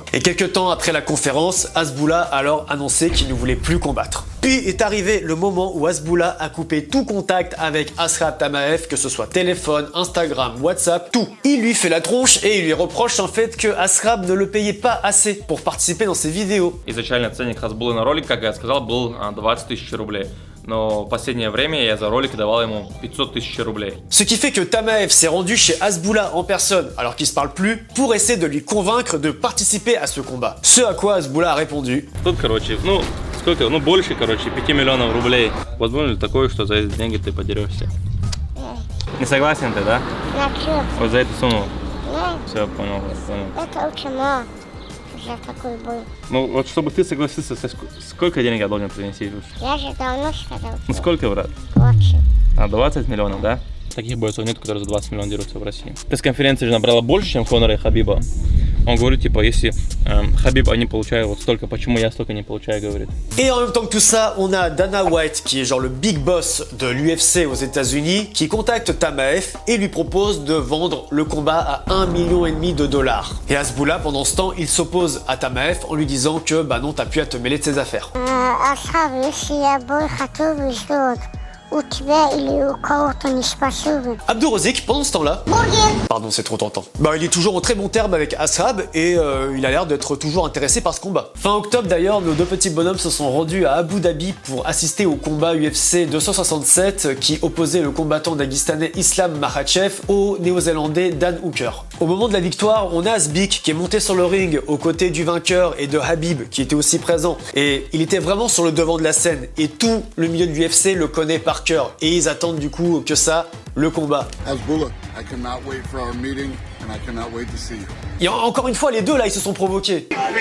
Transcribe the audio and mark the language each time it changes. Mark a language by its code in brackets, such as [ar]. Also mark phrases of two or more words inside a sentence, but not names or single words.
[fr] Et quelques temps après la conférence, Hezbollah a alors annoncé qu'il ne voulait plus combattre. Puis est arrivé le moment où Hezbollah a coupé tout contact avec Ashrab Tamaev, que ce soit téléphone, Instagram, WhatsApp, tout. Il lui fait la tronche et il lui reproche en fait que Ashrab ne le payait pas assez pour participer dans ses vidéos. [ru] Изначально ценник Хазбуллы на ролик, как я сказал, был 20 тысяч рублей. Но в последнее время я за ролик давал ему 500 тысяч рублей. [fr] Ce qui fait que Tamaev s'est rendu chez Hezbollah en personne, alors qu'ils se parlent plus, pour essayer de lui convaincre de participer à ce combat. Ce à quoi Hezbollah a répondu. [ru] Тут, короче, сколько, больше, короче, 5 миллионов рублей. Возможно ли такое, что за эти деньги ты подерешься? Не согласен ты, да? На чё? Вот за эту сумму. Ну, Все, понял. это очень мало за такой бой. Ну, вот чтобы ты согласился, сколько денег я должен принести? Я же давно сказал. Ну, сколько, брат? 20. 20 миллионов, да? Таких бойцов нет, которые за 20 миллионов дерутся в России. Пресс-конференция же набрала больше, чем Конора и Хабиба. Он говорит, типа, если Хабиб они получают вот столько, почему я столько не получаю, говорит. [fr] Et en même temps que tout ça, on a Dana White, qui est genre le [en] big boss [fr] de l'UFC aux États-Unis, qui contacte Tamaev et lui propose de vendre le combat à 1,5 million de dollars. Et Hezbollah, pendant ce temps, il s'oppose à Tamaev en lui disant que bah non, t'as plus à te mêler de ses affaires. [ru] Асхаб, если я бой готовый сделать, у тебя или у кого-то не способен. [fr] Abdourozik, pendant ce temps-là, pardon, c'est trop tentant. Bah, il est toujours en très bon terme avec Ashrab et il a l'air d'être toujours intéressé par ce combat. Fin octobre d'ailleurs, nos deux petits bonhommes se sont rendus à Abu Dhabi pour assister au combat UFC 267 qui opposait le combattant daguestanais Islam Makhachev au néo-zélandais Dan Hooker. Au moment de la victoire, on a Asbik qui est monté sur le ring aux côtés du vainqueur et de Habib qui était aussi présent. Et il était vraiment sur le devant de la scène et tout le milieu de l'UFC le connaît par cœur. Et ils attendent du coup que ça, le combat. Hezbollah, [en] I cannot wait for our meeting and I cannot wait to see you. [fr] Et encore une fois, les deux là, ils se sont provoqués.